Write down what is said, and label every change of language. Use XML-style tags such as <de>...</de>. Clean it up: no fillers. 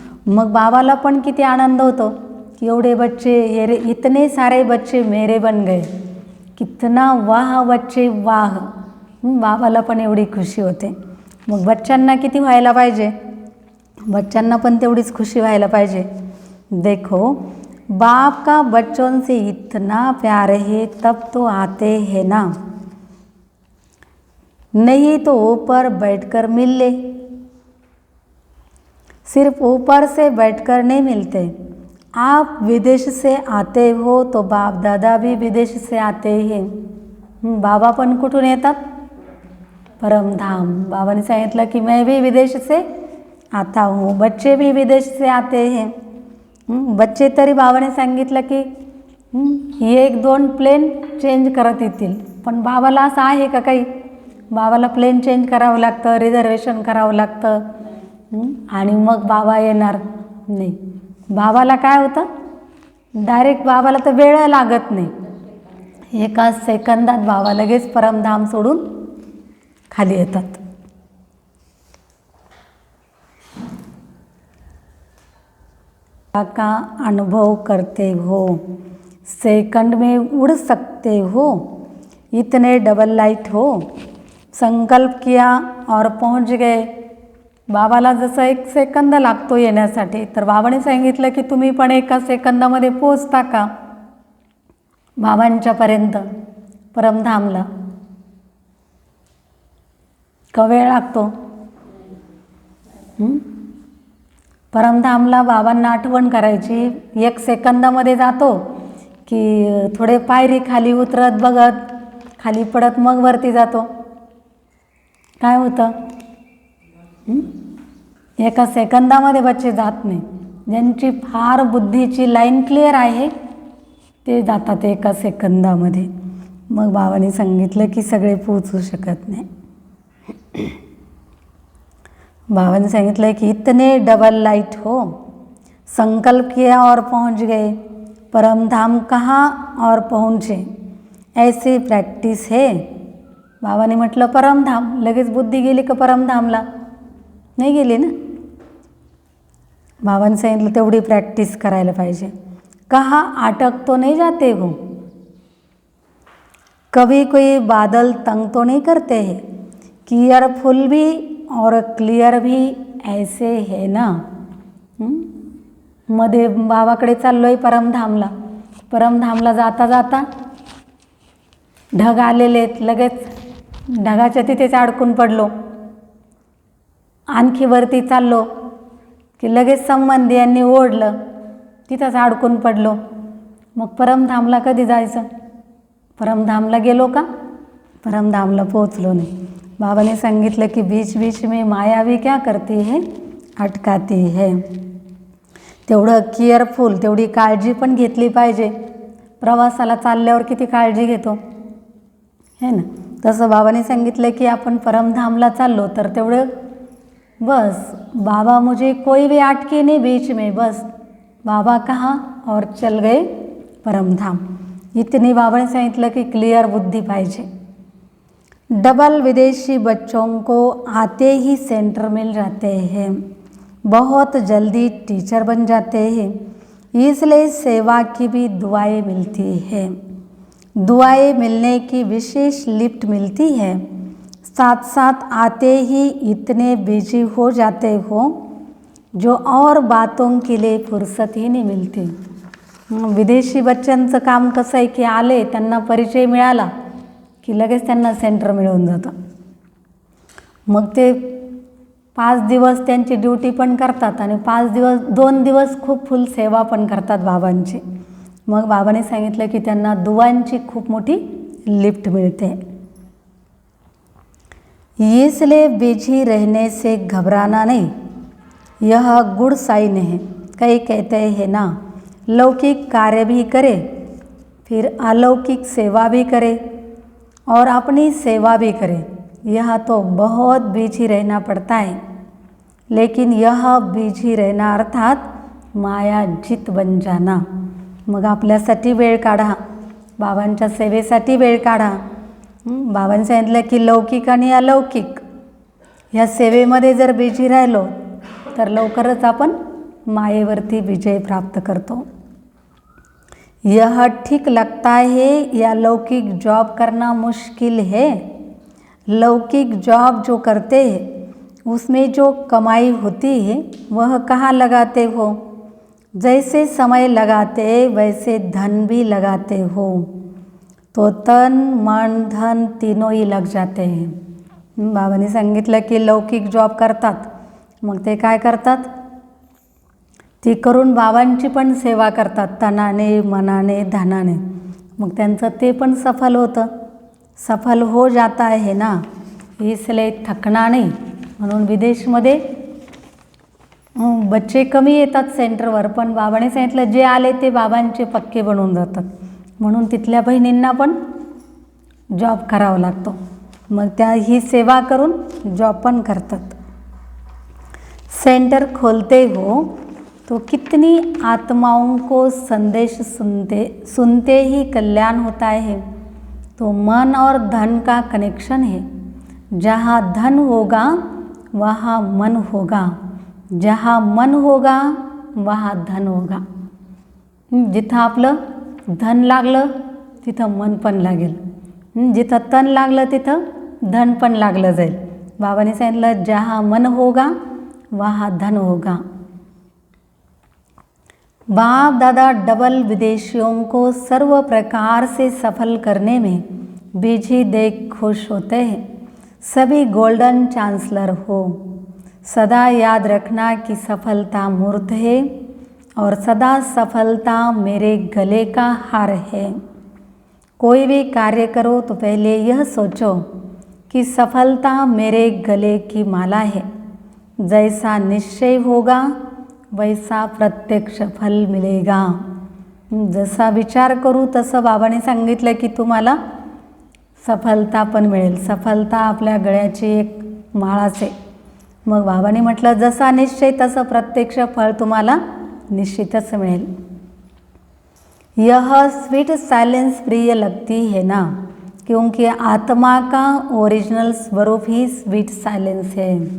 <mr>मग बाबाला पण किती आनंद होतो की एवढे बच्चे</mr> <hi>ये इतने सारे बच्चे मेरे बन गए, कितना वाह बच्चे वाह.</hi> <mr>बाबाला पण एवढी खुशी होते. मग बच्चांना किती व्हायला पाहिजे? बच्चांना पण तेवढीच खुशी व्हायला पाहिजे.</mr> <hi>देखो बाप का बच्चों से इतना प्यार है तब तो आते हैं ना, नहीं तो ऊपर बैठकर मिल ले. सिर्फ ऊपर से बैठकर नहीं मिलते. आप विदेश से आते हो तो बाप दादा भी विदेश से आते हैं.</hi> <mr>बाबा पण कुठून येतात? परमधाम. बाबाने सांगितलं की</mr> <hi>मैं भी विदेश से आता हूँ. बच्चे भी विदेश से आते हैं.</hi> <mr>बच्चे तरी बाबाने सांगितलं की एक दोन प्लेन चेंज करत येतील. पण बाबाला असं आहे का काही? बाबाला प्लेन चेंज करावं लागतं, रिझर्वेशन करावं लागतं आणि मग बाबा येणार नाही. बाबाला काय होतं? डायरेक्ट बाबाला तर वेळ लागत नाही. एका सेकंदात बाबा लगेच परमधाम सोडून खाली येतात.</mr> <hi>का अनुभव करते हो, सेकंड में उड़ सकते हो, इतने डबल लाइट हो. संकल्प किया और पहुंच गए.</hi> <mr>बाबाला जसं एक सेकंद लागतो येण्यासाठी, तर बाबाने सांगितलं की तुम्ही पण एका सेकंदामध्ये पोचता का बाबांच्यापर्यंत परमधामला? का वेळ लागतो? परमधामला बाबांना आठवण करायची. एक सेकंदामध्ये जातो की थोडे पायरी खाली उतरत बघत खाली पडत मग वरती जातो? काय होतं? एका सेकंदामध्ये बच्चे जात नाही. ज्यांची फार बुद्धीची लाईन क्लिअर आहे ते जातात एका सेकंदामध्ये. मग बाबांनी सांगितलं की सगळे पोचू शकत नाही. बाबाने सांगितलं की</mr> <hi>इतने डबल लाइट हो, संकल्प किया और पहुंच गए, परमधाम कहाँ और पहुँचे, ऐसी प्रॅक्टिस है.</hi> <mr>बाबाने म्हटलं परमधाम, लगेच बुद्धी गेली का परमधामला? नाही गेली ना. बाबाने सांगितलं तेवढी प्रॅक्टिस करायला पाहिजे.</mr> <hi>कहाँ अटक तो नहीं जाते हो, कभी कोई बादल तंग तो नहीं करते हैं, केयरफुल भी और क्लियर भी ऐसे है ना.</hi> <mr>मध्ये बाबाकडे चाललो आहे परमधामला. परमधामला जाता जाता ढग आलेले आहेत, लगेच ढगाच्या तिथेच अडकून पडलो. आणखी वरती चाललो की लगेच संबंधी यांनी ओढलं, तिथंच अडकून पडलो. मग परमधामला कधी जायचं? परमधामला गेलो का? परमधामला पोचलो नाही.</mr> <hi>बाबा ने</hi> <mr>सांगितलं की</mr> <hi>बीच बीच में माया भी क्या करती है, अटकाती है.</hi> <mr>तेवढं केअरफुल, तेवढी काळजी पण घेतली पाहिजे. प्रवासाला चालल्यावर किती काळजी घेतो</mr> <hi>है ना.</hi> <mr>तसं बाबाने सांगितलं की आपण परमधामला चाललो तर तेवढं बस,</mr> <hi>बाबा मुझे कोई भी अटके नहीं बीच में, बस बाबा कहाँ और चल गए परमधाम.</hi> <mr>इतनी बाबाने सांगितलं की क्लिअर बुद्धी पाहिजे.</mr> <hi>डबल विदेशी बच्चों को आते ही सेंटर मिल जाते हैं, बहुत जल्दी टीचर बन जाते हैं. इसलिए सेवा की भी दुआएं मिलती है. दुआएं मिलने की विशेष लिफ्ट मिलती है. साथ साथ आते ही इतने बिजी हो जाते हो जो और बातों के लिए फुर्सत ही नहीं मिलती.</hi> <mr>विदेशी बच्चांचं काम कसं आहे की आले, त्यांना परिचय मिळाला की लगेच त्यांना सेंटर मिळून जातं. मग ते 5 दिवस त्यांची ड्युटी पण करतात आणि 2 दिवस खूप फुल सेवा पण करतात बाबांची. मग बाबाने सांगितलं की त्यांना दुआंची खूप मोठी लिफ्ट मिळते.</mr> <hi>इसलिए बिजी रहने से घबराना नहीं, यह गुड साइन है. कई कहते हैं ना, लौकिक कार्य भी करे, फिर अलौकिक सेवा भी करे और अपनी सेवा भी करे। यह तो बहुत बिजी रहना पड़ता है, लेकिन यह बिजी रहना अर्थात मायाजित बन जाना।</hi> <mr>मग आपल्यासाठी वेळ काढा, बाबांच्या सेवेसाठी वेळ काढा। बाबांनी सांगितलं की लौकिक आणि अलौकिक ह्या सेवेमध्ये जर बिजी राहिलो तर लवकरच आपण मायेवरती विजय प्राप्त करतो।</mr> <hi>यह ठीक लगता है या लौकिक जॉब करना मुश्किल है? लौकिक जॉब जो करते हैं उसमें जो कमाई होती है वह कहाँ लगाते हो? जैसे समय लगाते वैसे धन भी लगाते हो, तो तन मन धन तीनों ही लग जाते हैं।</hi> <mr>बाबांनी सांगितलं की लौकिक जॉब करतात, मग ते काय करतात? ती करून बाबांची पण सेवा करतात तनाने मनाने धनाने, मग त्यांचं ते पण सफल होतं,</mr> <hi>सफल हो जाता है ना, इसलिए थकना</hi> <mr>नाही। म्हणून विदेशमध्ये बच्चे कमी येतात सेंटरवर, पण बाबाने सांगितलं जे आले ते बाबांचे पक्के बनून जातात, म्हणून तिथल्या बहिणींना पण जॉब करावा लागतो, मग त्या ही सेवा करून जॉब पण करतात।</mr> <hi>सेंटर खोलते हो तो कितनी आत्माओं को संदेश सुनते ही कल्याण होता है। तो मन और धन का कनेक्शन है, जहाँ धन होगा वहाँ मन होगा, जहाँ मन होगा वहाँ धन होगा।</hi> <mr>जिथं आपलं धन लागलं तिथं मन पण लागेल, जिथं तन लागलं तिथं धन पण लागलं जाईल। बाबांनी सांगितलं</mr> <hi>जहाँ मन होगा वहाँ धन होगा। बाप दादा डबल विदेशियों को सर्व प्रकार से सफल करने में बिजी देख खुश होते हैं। सभी गोल्डन चांसलर हो। सदा याद रखना कि सफलता मूर्त है और सदा सफलता मेरे गले का हार है। कोई भी कार्य करो तो पहले यह सोचो कि सफलता मेरे गले की माला है। जैसा निश्चय होगा वैसा प्रत्यक्ष फल मिलेगा।</hi> <mr>जसा विचार करू तसं बाबाने सांगितलं की तुम्हाला सफलता पण मिळेल। सफलता आपल्या गळ्याची एक माळाच आहे। मग बाबाने म्हटलं जसा निश्चय तसं प्रत्यक्ष फळ तुम्हाला निश्चितच मिळेल।</mr> <hi>यह स्वीट साइलेंस प्रिय लगती है ना, क्योंकि आत्मा का ओरिजिनल स्वरूप ही स्वीट सायलेन्स है।</hi>